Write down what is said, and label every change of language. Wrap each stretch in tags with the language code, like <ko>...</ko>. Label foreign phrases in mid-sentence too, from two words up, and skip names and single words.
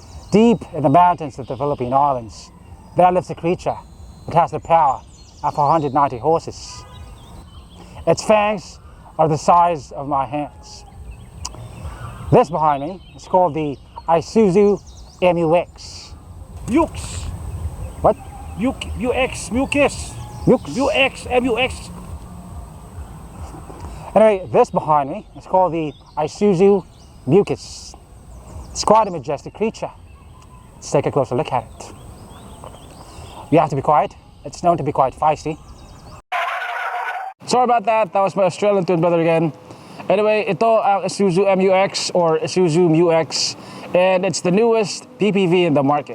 <en>Deep in the mountains of the Philippine Islands, there lives a creature that has the power of 190 horses. Its fangs are the size of my hands. This behind me is called the Isuzu MUX. MUX. What? MUX. MUX. MUX? MUX. MUX. Anyway, this behind me is called the Isuzu MUX. It's quite a majestic creature. Let's take a closer look at it. You have to be quiet. It's known to be quite feisty. Sorry about that. That was my Australian twin brother again. Anyway,</en> <tl>ito ang Isuzu MUX or Isuzu MUX,</tl> <en>and it's the newest PPV in the market.</en>